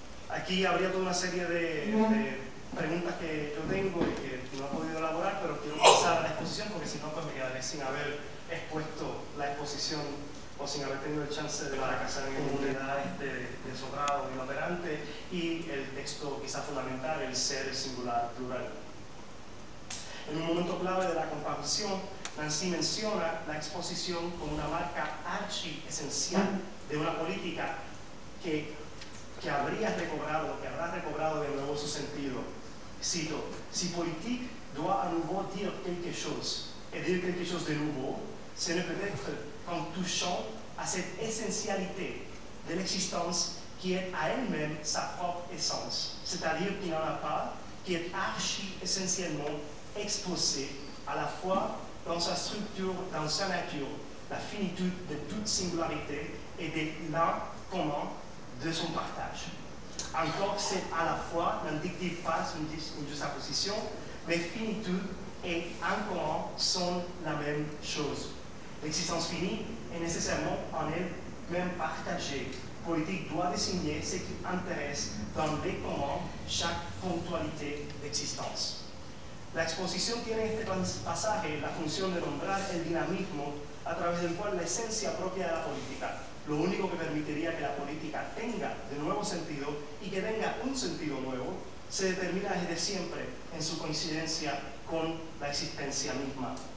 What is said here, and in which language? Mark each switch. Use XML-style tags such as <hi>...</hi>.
<es>Aquí habría toda una serie de preguntas que yo tengo y que no he podido elaborar, pero quiero pasar a la exposición porque si no pues me quedaré sin haber expuesto la exposición o sin haber tenido el chance de fracasar en comunidad de sobrado inoperante y el texto quizá fundamental, el ser, el singular, plural. En un momento clave de la composición, Nancy menciona la exposición como una marca archi-esencial de una política que habrá recobrado de nuevo su sentido.</es> <fr>Cito: si politique doit à nouveau dire quelque chose, et dire quelque chose de nouveau, ce ne peut être qu'en touchant à cette essentialité de l'existence qui est à elle-même sa propre essence, c'est-à-dire qui n'en a pas, qui est archi-essentiellement exposée à la fois dans sa structure, dans sa nature, la finitude de toute singularité et de l'incommun de son partage. Encore, c'est à la fois n'indique pas une juxtaposition, mais finitude et incommun sont la même chose. L'existence finie est nécessairement en elle-même partagée. Politique doit désigner ce qui intéresse dans les communs chaque ponctualité d'existence.</fr> <es>La exposición tiene en este pasaje la función de nombrar el dinamismo a través del cual la esencia propia de la política, lo único que permitiría que la política tenga de nuevo sentido y que tenga un sentido nuevo, se determina desde siempre en su coincidencia con la existencia misma.</es>